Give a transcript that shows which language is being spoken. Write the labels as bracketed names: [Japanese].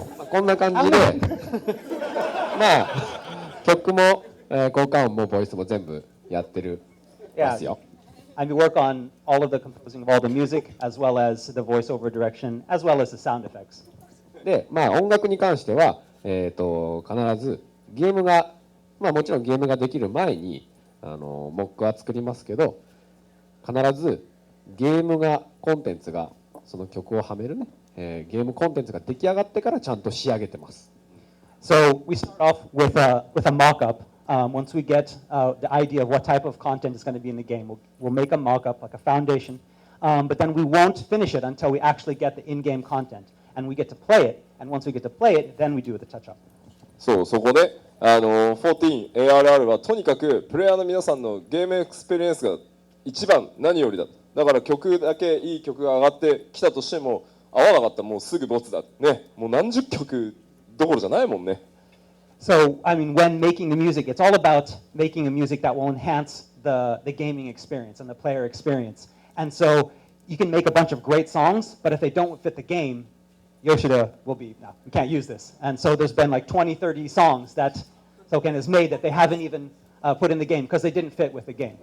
[Japanese] こんな感じで、まあ曲も、効果音もボイスも全部やってるますよ。 [English] I work on all of the composing of all the music, as well as the voiceover direction, as well as the sound effects. [Japanese] で、まあ音楽に関しては、必ずゲームが、まあもちろんゲームができる前にモックは作りますけど、必ずゲームがコンテンツがその曲をはめるね、ゲームコンテンツが出来上がってからちゃんと仕上げてます。 [English] So we start off with a mock-up. Once we get the idea of what type of content is going to be in the game, we'll make a mock-up, like a foundation. But then we won't finish it until we actually get the in-game content. And we get to play it. And once we get to play it, then we do the touch-up. [Japanese] そこで、14 ARR はとにかくプレイヤーの皆さんのゲームエクスペリエンスが一番何よりだ。だから曲だけいい曲が上がってきたとしても、合わなかったらもうすぐボツだね。もう何十曲どころじゃないもんね。 [English] So, I mean, when making the music, it's all about making a music that will enhance the gaming experience and the player experience. And so you can make a bunch of great songs, but if they don't fit the game, Yoshida will be, no, we can't use this. And so there's been like 20, 30 songs that Token has made that they haven't even put in the game because they didn't fit with the game.